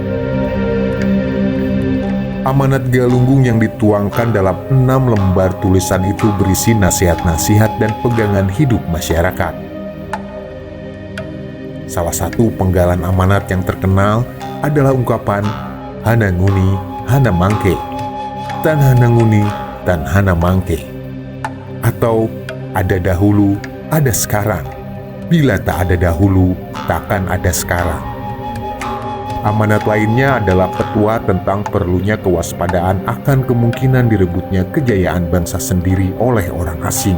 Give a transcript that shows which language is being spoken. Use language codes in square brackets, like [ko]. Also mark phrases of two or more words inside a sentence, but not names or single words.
[id] Amanat Galunggung yang dituangkan dalam 6 lembar tulisan itu berisi nasihat-nasihat dan pegangan hidup masyarakat. Salah satu penggalan amanat yang terkenal adalah ungkapan [osn] Hana nguni, hana mangke, tan hana nguni, tan hana mangke, [id] atau ada dahulu, ada sekarang. Bila tak ada dahulu, takkan ada sekarang. Amanat lainnya adalah petua tentang perlunya kewaspadaan akan kemungkinan direbutnya kejayaan bangsa sendiri oleh orang asing.